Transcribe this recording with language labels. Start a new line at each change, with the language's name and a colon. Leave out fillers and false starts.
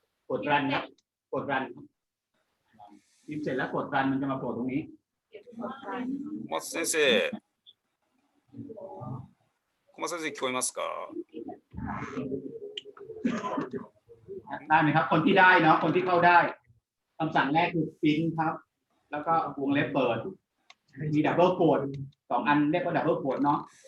Thai: กดรันครับกดรันพิมพ์เสร็จแล้วกดรันมันจะมาโผล่ตรงนี้
Japanese: 小松先生聞こえますか
Thai: ได้ไหมครับคนที่ได้เนาะคนที่เข้าได้คำสั่งแรกคือพิมพ์ครับแล้วก็วงเล็บเปิดมีดับเบิลโกด2อันเรียกว่าดับเบิลโกดเนาะ